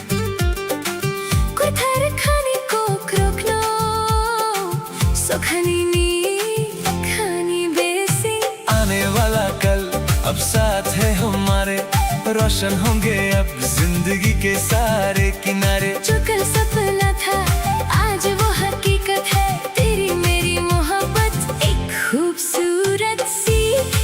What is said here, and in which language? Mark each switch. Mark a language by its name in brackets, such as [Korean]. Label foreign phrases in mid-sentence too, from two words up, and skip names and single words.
[Kok Borok] kuthar khani kok rokno sokhani ni khani besi [Hindi] आने वाला कल अब साथ है हमारे रोशन होंगे अब जिंदगी के सारे किनारे जो कल सपना था आज वो हकीकत है तेरी मेरी मोहब्बत एक खूबसूरत सी